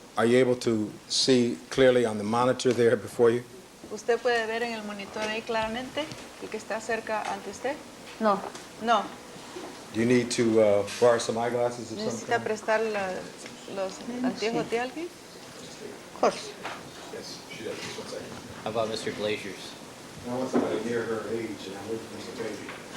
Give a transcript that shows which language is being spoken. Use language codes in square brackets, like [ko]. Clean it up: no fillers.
[en] Are you able to see clearly on the monitor there before you? [es] ¿Usted puede ver en el monitor ahí claramente el que está cerca ante usted? No. [en] No. Do you need to borrow some eyeglasses of some [es] ¿Necesita [en] kind? [es] prestar los anteojos de alguien? [en] Of course. Yes, she does. Just 1 second. How about Mr. Glazier's? I want somebody near her age, and I'm looking for a baby.